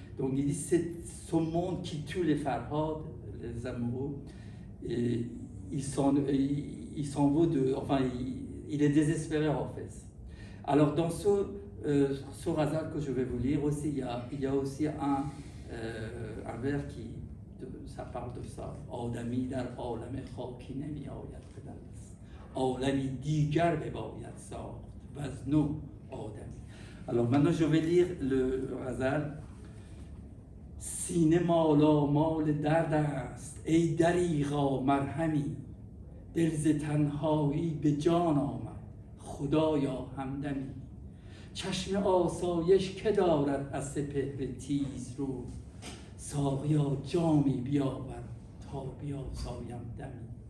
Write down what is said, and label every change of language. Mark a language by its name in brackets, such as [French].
[French] Donc il dit c'est ce monde qui tue les Farhad, les amoureux, et il s'en vaut enfin il est désespéré en fait. Alors dans ce ghazal que je vais vous lire aussi, il y a aussi un vers ça parle de ça. [Persian] آدمی در عالم خاکی نمی‌آید به دست. عالمی دیگر بباید ساخت و از نو آدمی. [French] Alors maintenant je vais lire le ghazal. [Persian] سینه مالامال درد است ای دریغا مرهمی، دل ز تنهایی به جان آمد خدایا همدمی. چشم آسایش که دارد از سپهر تیز رو، ساقیا جامی بیاور تا بیاسایم دمی.